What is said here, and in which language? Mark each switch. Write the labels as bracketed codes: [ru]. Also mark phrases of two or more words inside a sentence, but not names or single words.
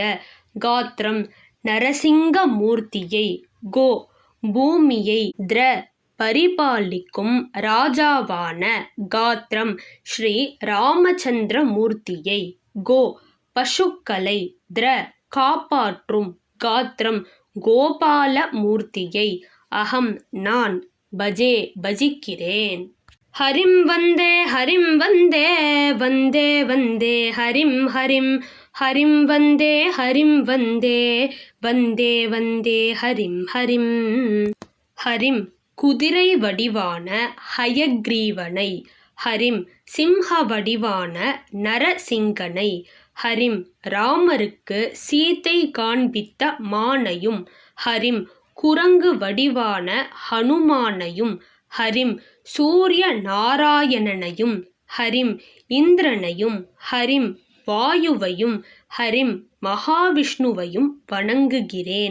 [ta] காத்ரம் நரசிங்க மூர்த்தியை, கோ பூமியை, த்ர பரிபாலிக்கும் ராஜாவான, காத்ரம் ஸ்ரீ ராமச்சந்திர மூர்த்தியை, கோ பசுக்களை, த்ர காப்பாற்றும், காத்ரம் கோபால மூர்த்தியை, அகம் நான், பஜே பஜிக்கிறேன். [sa] हरिं वन्दे वन्दे वन्दे हरिं हरिं वन्दे वन्दे वन्दे हरिं हरिं [ta] குதிரை வடிவான ஹயக்ரீவனை, ஹரிம் சிம்ஹ வடிவான நரசிங்கனை, ஹரிம் ராமருக்கு சீதை காண்பித்த மானையும், ஹரிம் குரங்கு வடிவான ஹனுமானையும், ஹரிம் சூரிய நாராயணனையும், ஹரிம் இந்திரனையும், ஹரிம் வாயுவையும், ஹரிம் மகாவிஷ்ணுவையும் வணங்குகிறேன்.